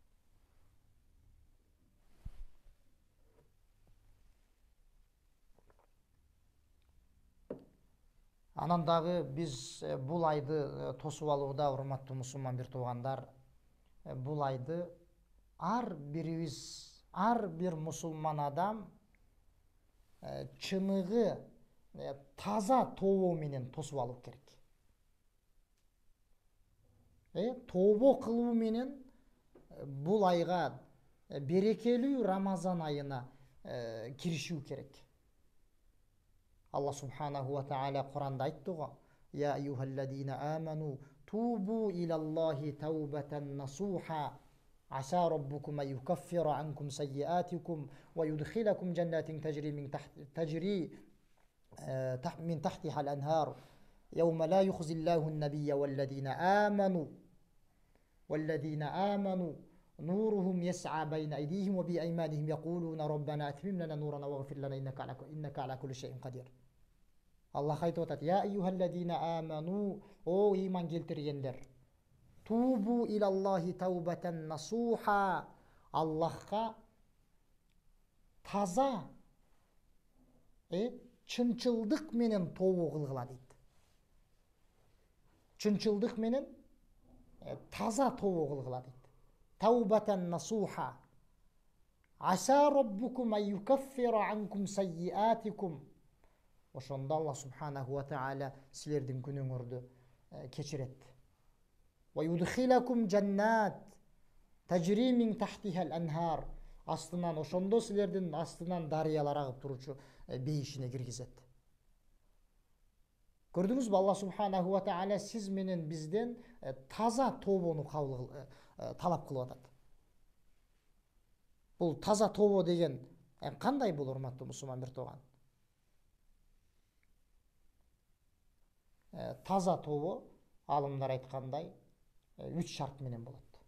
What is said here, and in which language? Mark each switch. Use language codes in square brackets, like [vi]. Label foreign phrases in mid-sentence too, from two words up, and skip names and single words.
[ky] Анан дагы биз бул айды тосуп алууда, урматтуу мусулман бир туугандар, бул айды ар бирибиз, ар бир мусулман адам чыныгы таза тообо менен тосуп алуу керек. Тообо кылуу менен бул айга, берекелүү Рамазан айына киришүү керек. Алла [ar] سبحانه وتعالى [ky] Куранда айтты го: [ar] "يا أيها الذين آمنوا توبوا إلى الله توبة نصوحا عسى ربكم أن يكفر عنكم سيئاتكم ويدخلكم جنات تجري من تحتها الأنهار يوم لا يخزي الله النبي والذين آمنوا نورهم يسعى بين أيديهم وبأيمانهم يقولون ربنا أتمم لنا نورنا واغفر لنا إنك على كل شيء قدير." [ky] Allah aytып атат: [ar] "يا أيها الذين آمنوا, [ky] о иман келтиргендер, [ar] توبوا إلى الله توبة نصوحا, [ky] Аллахка таза, чынчылдык менен тообо кылгыла" дейт. Чынчылдык менен таза тообо кылгыла дейт. [ar] توبة نصوحا عسى ربكم أن يكفر عنكم سيئاتكم. [ky] Ошондо Алла [ar] سبحانه وتعالى [ky] силердин күнөөңөрдү кечирет. [ar] ويدخلكم جنات تجري من تحتها الأنهار. [ky] Астынан, ошондо силердин астынан дарыялар агып туручу бейишине киргизет. Көрдүңүзбү, Алла [ar] سبحانه وتعالى [ky] сиз менен бизден таза тообону талап кылып атат. Бул таза тообо деген кандай бул, урматтуу мусулман бир тууган? Таза тообо, алымдар айткандай, 3 шарт менен болот.